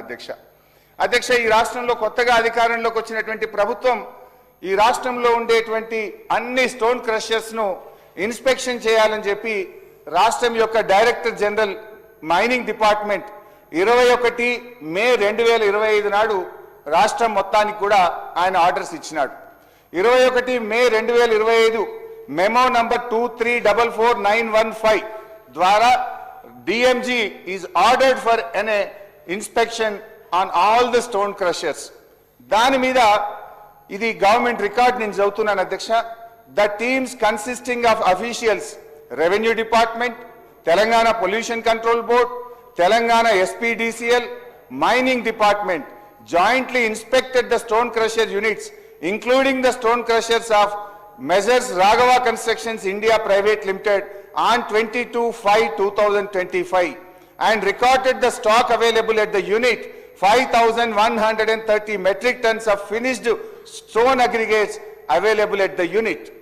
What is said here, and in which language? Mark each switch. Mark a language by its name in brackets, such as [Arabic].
[Telugu] అధ్యక్ష, ఈ రాష్ట్రంలో కొత్తగా అధికారంలోకి వచ్చినటువంటి ప్రభుత్వం ఈ రాష్ట్రంలో ఉండేటువంటి అన్ని స్టోన్ క్రషర్స్ ను ఇన్స్పెక్షన్ చేయాలని చెప్పి రాష్ట్రం యొక్క డైరెక్టర్ జనరల్ మైనింగ్ డిపార్ట్మెంట్ 21 మే 2025 నాడు రాష్ట్రం మొత్తానికి కూడా ఆయన ఆర్డర్స్ ఇచ్చినాడు. [English] 21 May 2025 memo number 23444915 ద్వారా DMG is ordered for an inspection on all the stone crushers. [Telugu] దాని మీద ఇది గవర్నమెంట్ రికార్డ్ నేను చదువుతున్నాను అధ్యక్ష. [English] The teams consisting of officials, Revenue Department, Telangana Pollution Control Board, Telangana SPDCL, Mining Department jointly inspected the stone crusher units, including the stone crushers of Measures Raghava Constructions India Private Limited on 22/5/2025 and recorded the stock available at the unit 5,130 metric tons of finished stone aggregates available at the unit.